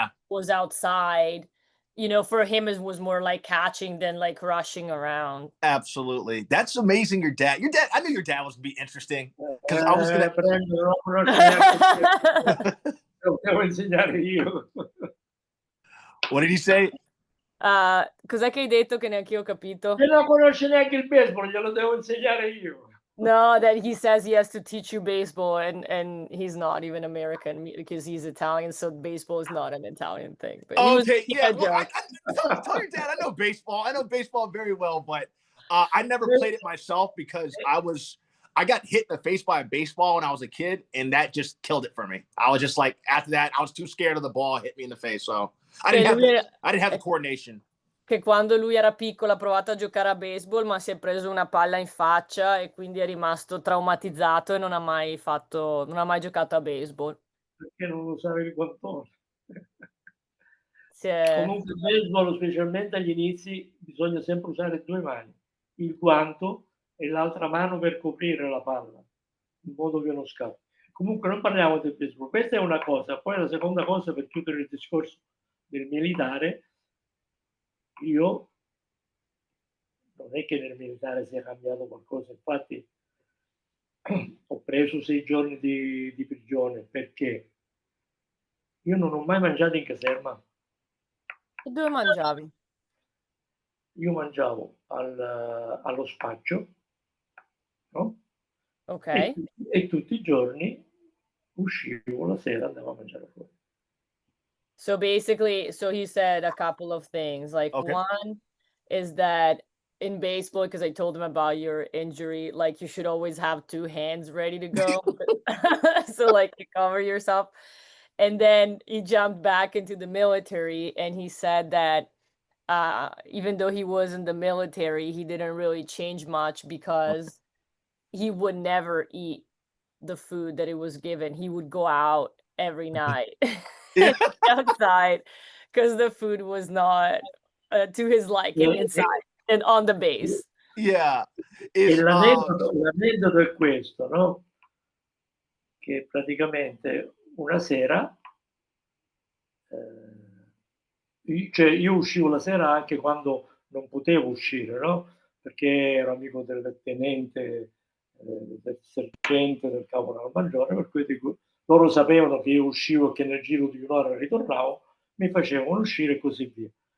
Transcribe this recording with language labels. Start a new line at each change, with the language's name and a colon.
English: Was outside. You know, for him it was more like catching than like rushing around. Absolutely. That's amazing. Your dad, I knew your dad was gonna be interesting. Because I was gonna What did he say?
Italian: Cos'è che hai detto che neanche io ho capito? Che non conosce neanche il baseball, glielo devo insegnare io.
English: No, that he says he has to teach you baseball, and he's not even American because he's Italian, so baseball is not an Italian thing. But well, tell your dad I know baseball. I know baseball very well, but I never played it myself because I was I got hit in the face by a baseball when I was a kid, and that just killed it for me. I was just like, after that, I was too scared of the ball hit me in the face. So I didn't have the coordination.
Italian: Che quando lui era piccolo ha provato a giocare a baseball, ma si è preso una palla in faccia e quindi è rimasto traumatizzato e non ha mai giocato a baseball. Perché non usare il guantone. È... Comunque il baseball, specialmente agli inizi, bisogna sempre usare 2 mani, il guanto e l'altra mano per coprire la palla, in modo che non scappi. Comunque non parliamo del baseball, questa è una cosa. Poi la seconda cosa, per chiudere il discorso del militare, io non è che nel militare sia cambiato qualcosa, infatti ho preso 6 giorni di prigione perché io non ho mai mangiato in caserma. E dove mangiavi? Io mangiavo allo spaccio, no? Ok. E tutti i giorni uscivo la sera, andavo a mangiare fuori.
English: So basically, so he said a couple of things. Like one is that in baseball, because I told him about your injury, like you should always have 2 hands ready to go. So like you cover yourself. And then he jumped back into the military and he said that even though he was in the military, he didn't really change much because he would never eat the food that it was given. He would go out every night outside because the food was not to his liking inside and on the base. Yeah.
Italian: E l'aneddoto è questo, no? Che praticamente una sera, cioè io uscivo la sera anche quando non potevo uscire, no? Perché ero amico del tenente, del sergente, del caporal maggiore, per cui loro sapevano che io uscivo e che nel giro di un'ora ritornavo, mi facevano uscire e così via.